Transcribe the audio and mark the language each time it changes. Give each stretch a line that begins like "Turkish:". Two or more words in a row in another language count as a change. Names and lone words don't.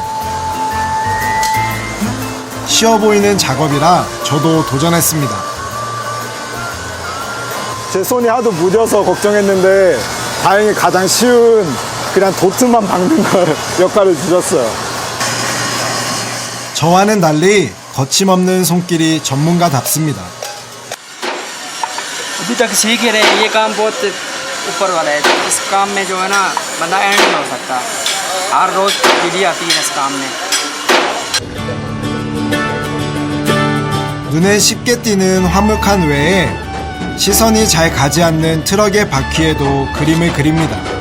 Korean: 쉬워 보이는 작업이라 저도 도전했습니다. 제 손이 하도 무뎌서 걱정했는데 다행히 가장 쉬운 그냥 도트만 박는 걸 역할을 주셨어요. 저와는 달리 거침없는 손길이 전문가답습니다.
Urdu: ابھی تک سیکھ ہی رہے ہیں۔ یہ کام بہت اوپر والا ہے. اس کام میں جو ہے نا بندہ اینڈ نہیں ہو سکتا۔ ہر روز تبدیلی آتی ہے اس کام میں.
Korean: 눈에 쉽게 띄는 화목한 외에 시선이 잘 가지 않는 트럭의 바퀴에도 그림을 그립니다.